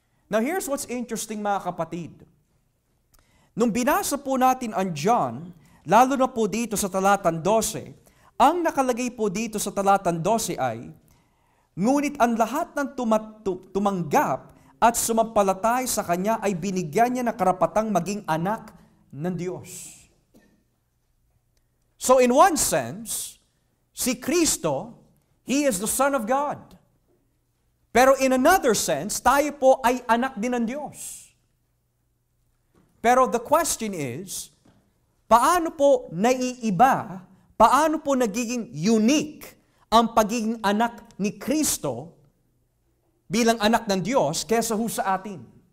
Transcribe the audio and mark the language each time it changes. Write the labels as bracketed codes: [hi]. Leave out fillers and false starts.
[en] Now here's what's interesting, [tl] mga kapatid. Nung binasa po natin ang John, lalo na po dito sa talatang 12, ang nakalagay po dito sa talatang 12 ay, ngunit ang lahat ng tumanggap at sumampalatay sa Kanya ay binigyan niya ng karapatang maging anak ng Diyos. [en] So in one sense, si Kristo, He is the Son of God. [tl] Pero [en] in another sense, [tl] tayo po ay anak din ng Diyos. Pero [en] the question is, [tl] paano po naiiba, paano po nagiging unique ang pagiging anak ni Kristo bilang anak ng Diyos kaysa ho sa atin?